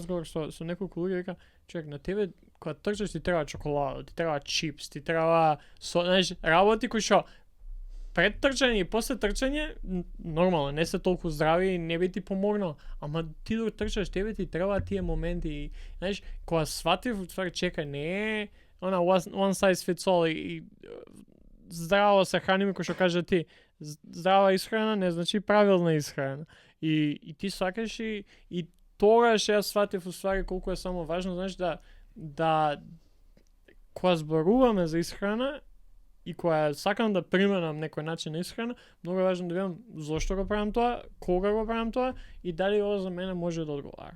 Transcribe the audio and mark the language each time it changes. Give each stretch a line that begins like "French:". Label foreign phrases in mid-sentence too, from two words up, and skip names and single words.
Macedonian: разговор со неколку луѓе, вика, човек, на тебе кога трчаш ти треба чоколада, ти треба чипс, ти треба знаеш, работи кои што пред трчање и после трчање нормално, не се толку здрави и не би ти помогнал, ама ти дok трчаш, тебе ти треба тие моменти, знаеш, кога сватив, ствари чекај, не е она
English: one size fits all
Macedonian: и здраво се храниме, кој што кажа ти, здрава исхрана не значи правилна исхрана. И ти свакаш и тогаш јас сватив уствари колку е само важно, знаеш, да кога зборуваме за исхрана и кога сакам да применам некој начин на исхрана, многу е важно да видам зошто го правам тоа, кога го правам тоа и дали ова за мене може да одговара.